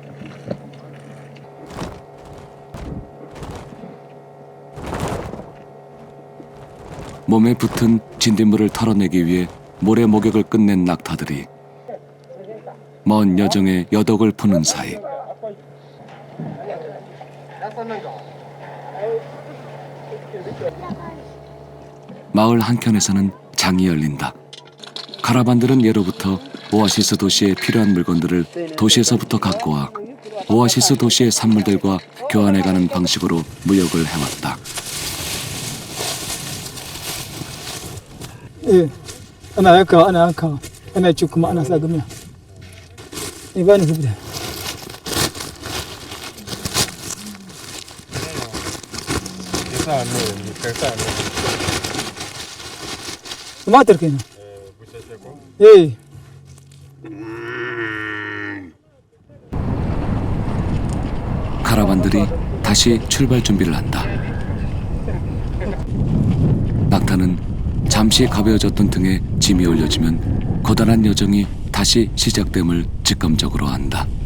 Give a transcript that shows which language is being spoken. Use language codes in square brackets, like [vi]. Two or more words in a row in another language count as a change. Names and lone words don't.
[ko] 몸에 붙은 진딧물을 털어내기 위해 모래 목욕을 끝낸 낙타들이 먼 여정의 여독을 푸는 사이 마을 한켠에서는 장이 열린다. 카라반들은 예로부터 오아시스 도시에 필요한 물건들을 도시에서부터 갖고 와 오아시스 도시의 산물들과 교환해가는 방식으로 무역을 해왔다. [ha] Eh, ana yakawa ana ci kuma ana sa gamiya. Ni ba ni zubda. Tumatir kenan. Eh. [ko] 카라반들이 다시 출발 준비를 한다. 낙타는 잠시 가벼워졌던 등에 짐이 올려지면 고단한 여정이 다시 시작됨을 직감적으로 안다.